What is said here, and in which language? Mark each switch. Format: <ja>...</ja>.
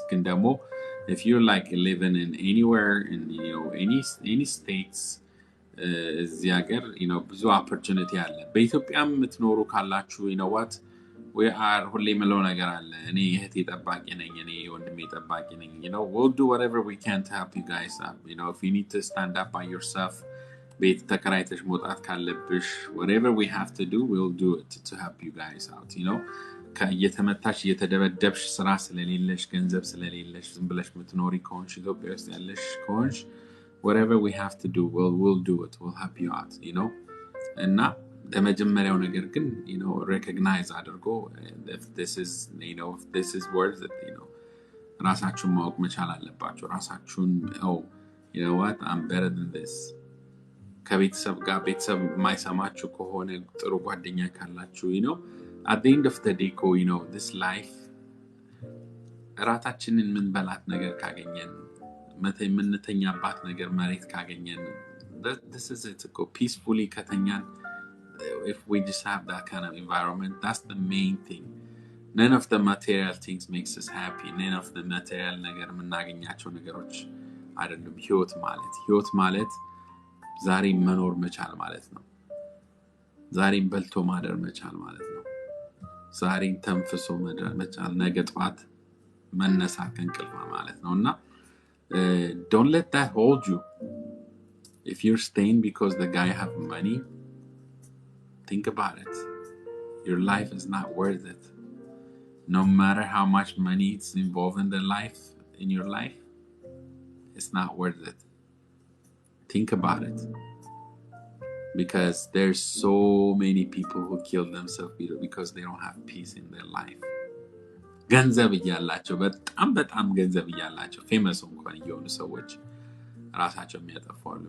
<en>Kendamo, if you're like living in anywhere in any states,</en> <am>እዚህ ሀገር ብዙ opportunity አለ. በኢትዮጵያም የምትኖሩ ካላችሁ</am> <en>what we are</en> <am>ሁሌ የምለው ነገር አለ. እኔ እህቴ ጠባቂ ነኝ, እኔ ወንድሜ ጠባቂ ነኝ.</am> <en>We'll do whatever we can to help you guys out. If you need to stand up by yourself,</en> <am>ቤት ተከራይተሽ መውጣት ካለብሽ,</am> <en>whatever we have to do, we'll do it to help you guys out.</en> <am>ከየተመታሽ እየተደበደብሽ ስራ ስለሌለሽ ገንዘብ ስለሌለሽ ዝም ብለሽ ምትኖሪ ከሆንሽ ኢትዮጵያ ውስጥ ያለሽ ከሆንሽ,</am> <en>whatever we have to do, we'll do it. We'll help you out.</en> <am>እና ለመጀመሪያው ነገር ግን recognize አድርጎ</am> <en>if this is worth it,</en> <am>ራሳችሁን ማወቅ መቻል አለባችሁ. ራሳችሁን</am> <en>you know what, I'm better than this.</en> <am>ከቤተሰብ ጋር ቤተሰብ የማይሰማችሁ ከሆነ ጥሩ ጓደኛ ካላችሁ</am> <en>at the end of the day this life</en> <am>ራታችንን ምንበላት ነገር ካገኘን ምንተኛባት ነገር መሬት ካገኘን,</am> <en>this is it. Peacefully</en> <am>ከተኛን,</am> <en>if we just have that kind of environment, that's the main thing. None of the material things makes us happy. None of the material</en> <am>ነገር ምናገኛቸው ነገሮች አይደሉም ህይወት ማለት ዛሬ መኖር መቻል ማለት ነው. ዛሬን በልቶ ማደር መቻል ማለት ነው. ዛሬን ተንፍሶ ማደር መቻል፣ ነገ ጧት መነሳት ከእንቅልፍ ማለት ነውና</am> <en>don't let that hold you. If you're staying because the guy have money, think about it. Your life is not worth it. No matter how much money is involved in your life, it's not worth it. Think about it. Because there's so many people who kill themselves because they don't have peace in their life.</en> <am>ገንዘብ እያላቸው በጣም ገንዘብ እያላቸው ፌመስ እንኳን የሆኑ ሰዎች ራሳቸው የሚያጠፋሉ.</am>